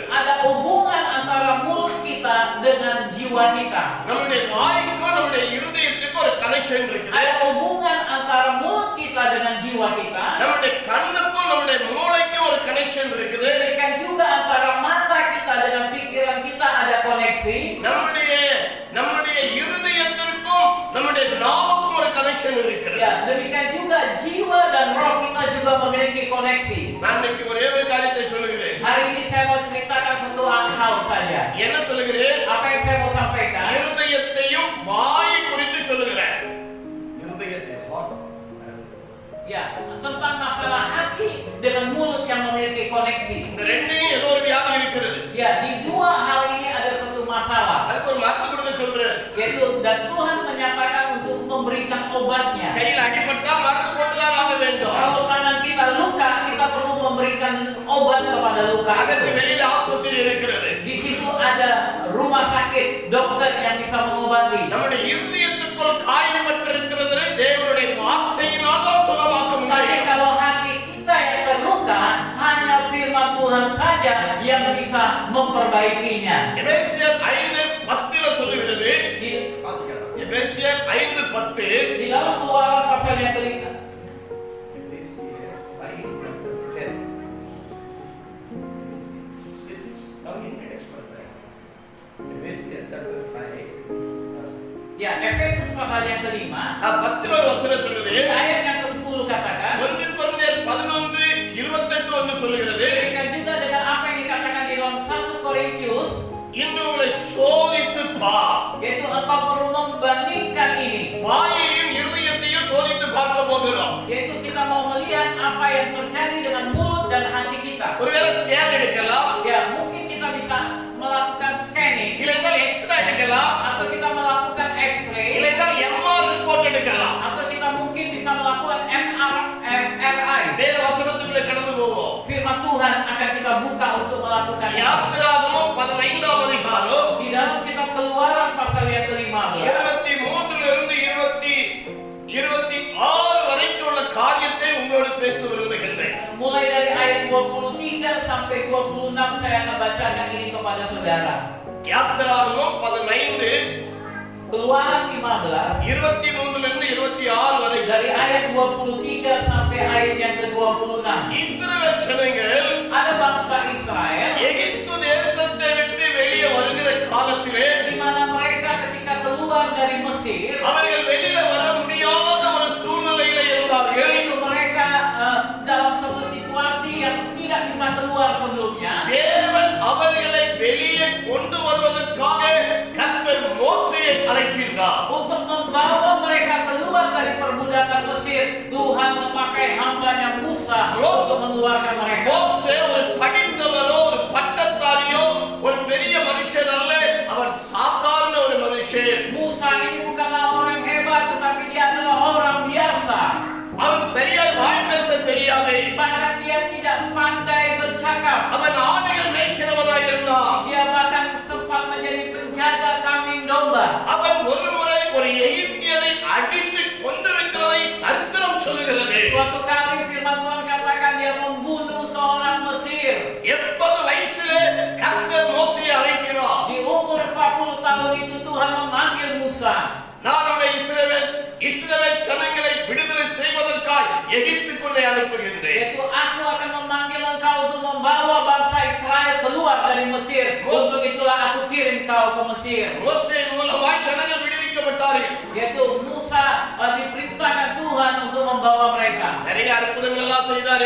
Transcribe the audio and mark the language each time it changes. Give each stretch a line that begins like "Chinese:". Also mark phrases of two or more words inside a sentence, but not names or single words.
Indonesian: ada hubungan antara mulut kita dengan jiwa kita.
Tamil: நம்முடைய வாய்க்கும் நம்முடைய இருதயத்துக்கும் ஒரு கனெக்ஷன் இருக்குது.
Indonesian: Ada hubungan antara mulut kita dengan jiwa kita.
Tamil: நம்முடைய கண்ணுக்கும் நம்முடைய மூளைக்கும் ஒரு கனெக்ஷன் இருக்குது.
Indonesian: Demikian juga antara mata kita dengan pikiran kita ada koneksi.
Tamil: நம்முடைய இருதயத்திற்கும் நம்முடைய நாவுக்கும் ஒரு கனெக்ஷன் இருக்கிறது.
Indonesian: Ya, demikian juga jiwa dan roh kita juga memiliki koneksi.
Tamil: நான் இன்னைக்கு ஒரே ஒரு காரியத்தை சொல்லுகிறேன்.
Indonesian: Hari ini saya mau ceritakan satu hal saja.
Tamil: என்ன சொல்லுகிறேன்?
Indonesian: Apa yang saya mau sampaikan?
Tamil: இருதயத்தையும் வாய் குறித்து சொல்லுகிறேன். இருதயத்தை
Indonesian: Ya, tentang masalah hati dengan mulut yang memiliki koneksi.
Tamil: இந்த ரெண்டையும் ஏதோ ஒரு வியாதி இருக்கிறது.
Indonesian: Ya, di dua hal ini ada satu masalah.
Tamil: அதுக்கு ஒரு மருந்து கொடுக்க சொல்றாரு.
Indonesian: Yaitu dan Tuhan menyatakan untuk memberikan obatnya.
Tamil: கையில் அடிபட்டா மருந்து போட்டுதான் ஆக வேண்டும்.
Indonesian: Kalau tangan kita luka, kita perlu memberikan obat kepada luka
Tamil: அதற்கு
Indonesian: itu.
Tamil: வெளியில ஆஸ்பத்திரி இருக்கிறது.
Indonesian: Di situ ada rumah sakit, dokter yang bisa mengobati.
Tamil: நம்முடைய இருதயத்துக்குள் காயப்பட்டிருக்கிறதை தேவனுடைய வார்த்தையினால் தான் சுகமாக்க
Indonesian: Tapi
Tamil: முடியும்.
Indonesian: kalau hati kita yang terluka, hanya firman Tuhan saja yang bisa memperbaikinya.
Tamil: எபேசியர் 5:10 சொல்லுகிறது.
Indonesian: Di,
Tamil: எபேசியர் 5:10.
Indonesian: di dalam Keluaran pasal yang kelima. Ya, Efesus pasal yang kelima.
Tamil: 10 வசனம் சொல்லுது.
Indonesian: Di ayat yang ke-10 katakan.
Tamil: 1 Korinத்தியர் 11:28 சொல்லுகிறது.
Indonesian: Demikian juga dengan apa yang dikatakan di dalam 1 Korintius,
Tamil: இன்று உங்களை சோதித்து பார்.
Indonesian: yaitu engkau perlu membandingkan ini.
Tamil: வாயையும் இருதயத்தையும் சோதித்து பார்க்க போகிறோம்.
Indonesian: Yaitu kita mau melihat apa yang terjadi dengan mulut dan hati kita.
Tamil: ஒருவேளை ஸ்கேன் எடுக்கலாம்,
Indonesian: Ya, mungkin kita bisa melakukan scanning,
Tamil: இல்லைன்னா எக்ஸ்ரே எடுக்கலாம்,
Indonesian: atau kita melakukan X-ray,
Tamil: இல்லைன்னா
English: MR report
Tamil: எடுக்கலாம்.
Indonesian: atau kita mungkin bisa melakukan MRI.
Tamil: வேத வசனத்துக்குள்ளே கடந்து போவோம்.
Indonesian: Firman Tuhan akan kita buka untuk melakukan itu.
Tamil: யாத்திராகமம் 15ஆம் அதிகாரம்
Indonesian: Di dalam kitab Keluaran pasal yang ke-15,
Tamil: 23 26 வரைக்கும் உள்ள காரியத்தை உங்களோடு பேச விரும்புகின்றேன்.
Indonesian: mulai dari ayat 23 sampai 26 saya akan bacakan ini kepada saudara.
Tamil: யாத்திராகமம் 15
Indonesian: Keluaran 15
Tamil: 23 26 வரை.
Indonesian: dari ayat 23 sampai ayat yang ke-26.
Tamil: இஸ்ரவேல் ஜனங்கள்
Indonesian: Ada bangsa Israel
Tamil: எகிப்து தேசத்தை விட்டு வெளியே வருகிற காலத்திலே
Indonesian: di mana mereka ketika keluar dari Mesir,
Tamil: அவர்கள் வெளியில வர முடியாத ஒரு சூழ்நிலையில இருந்தார்கள்.
Indonesian: itu mereka dalam satu situasi sebelumnya,
Tamil: தேவன் அவர்களை வெளியே கொண்டு வருவதற்காக கர்த்தர் மோசேயை அழைக்கின்றார்.
Indonesian: untuk membawa mereka keluar dari perbudakan Mesir, Tuhan memakai hambanya Musa untuk mengeluarkan mereka.
Tamil: மோசே ஒரு படித்தவரோ ஒரு பட்டத்தாரியோ ஒரு பெரிய மனுஷன் அல்ல, அவர் சாதாரண ஒரு மனுஷன்.
Indonesian: Musa ini bukanlah orang hebat, tetapi dia adalah orang biasa.
Tamil: அவன் சரியாய் வாய் பேச தெரியாது.
Indonesian: Bahkan dia tidak pandai bercakap.
Tamil: அவன் ஆடுகள் மேய்க்கிறவனாய் இருந்தான்.
Indonesian: Dia bahkan sempat menjadi penjaga kambing domba.
Tamil: அவன் ஒரு முறை ஒரு எகிப்தியனை அடித்து கொண்டிருக்கிறதை சரித்திரம் சொல்லுகிறது.
Indonesian: Suatu kali firman Tuhan katakan dia membunuh seorang Mesir.
Tamil: 80 வயசிலே கர்த்தர் மோசேயை அழைக்கிறார்.
Indonesian: Di umur 40 tahun itu Tuhan memanggil Musa.
Tamil: நான் உன்னை இஸ்ரவேல் ஜனங்களை விடுதலை செய்வதற்காய் எகிப்துக்குள்ளே அனுப்புகின்றேன்.
Indonesian: Yaitu aku akan memanggil engkau untuk membawa bangsa Israel keluar dari Mesir. Untuk itulah aku kirim kau ke Mesir.
Tamil: மோசே மூலமாய் ஜனங்கள் விடுவிக்கப்பட்டார்கள்.
Indonesian: Yaitu Musa diperintahkan Tuhan untuk membawa mereka.
Tamil: நிறைய அற்புதங்கள் எல்லாம் செய்தாரு.